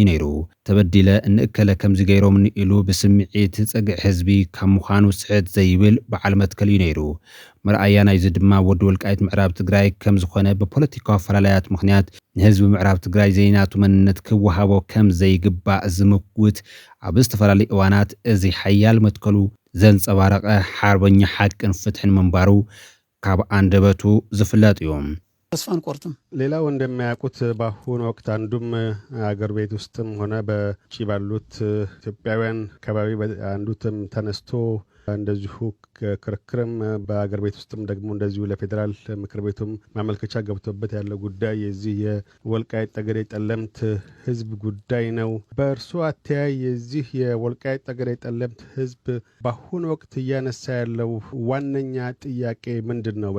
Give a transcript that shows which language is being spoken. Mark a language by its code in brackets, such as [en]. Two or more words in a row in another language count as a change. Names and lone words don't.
[ti] ነይሩ ተበዲለ እንእከለ ከምዚ ገይሮም ንኢሉ ብስምዒት ፀግዕ ህዝቢ ካብ ምዃኑ ስሕት ዘይብል በዓል መትከል እዩ ነይሩ መርኣያ ናይዚ ድማ ወዲ ወልቃይት ምዕራብ ትግራይ ከም ዝኾነ ብፖለቲካዊ ኣፈላላያት ምኽንያት ንህዝቢ ምዕራብ ትግራይ ዘይናቱ መንነት ክወሃቦ ከም ዘይግባእ ዝምውት ኣብ ዝተፈላለዩ እዋናት እዚ ሓያል መትከሉ ዘንጸባረቐ ሓርበኛ ሓቅን ፍትሕን መንባሩ ካብ አንደበቱ ዝፍለጥ እዮም። [am] ተስፋን ቆርጥም ሌላው እንደሚያውቁት በአሁኑ ወቅት አንዱም አገር ቤት ውስጥም ሆነ በውጭ ባሉት ኢትዮጵያውያን አካባቢ አንዱም ተነስቶ እንደዚሁ ክርክርም በአገር ቤት ውስጥም ደግሞ እንደዚሁ ለፌደራል ምክር ቤቱም ማመልከቻ ገብቶበት ያለው ጉዳይ የዚህ የወልቃይት ጠገዴ ጠለምት ህዝብ ጉዳይ ነው። በእርሱ አተያይ የዚህ የወልቃይት ጠገዴ ጠለምት ህዝብ በአሁኑ ወቅት እያነሳ ያለው ዋነኛ ጥያቄ ምንድን ነው?